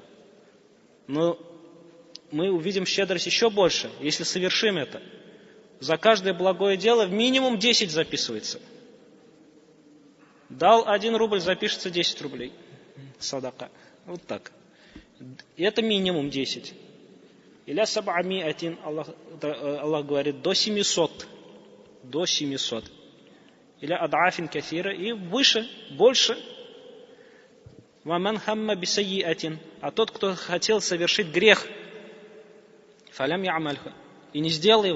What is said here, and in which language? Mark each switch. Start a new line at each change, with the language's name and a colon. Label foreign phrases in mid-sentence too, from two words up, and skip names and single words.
Russian: Но мы увидим щедрость еще больше, если совершим это. За каждое благое дело минимум 10 записывается. Дал 1 рубль, запишется 10 рублей. Садака. Вот так. И это минимум 10.
Arabic: إلى سبعمائة,
Russian: Аллах говорит, до 700. До 700.
Arabic: إلى أضعاف كثيرة,
Russian: и выше, больше.
Arabic: ومن هم بسيئة.
Russian: А тот, кто хотел совершить грех,
Arabic: فلم يعملها,
Russian: и не сделал его.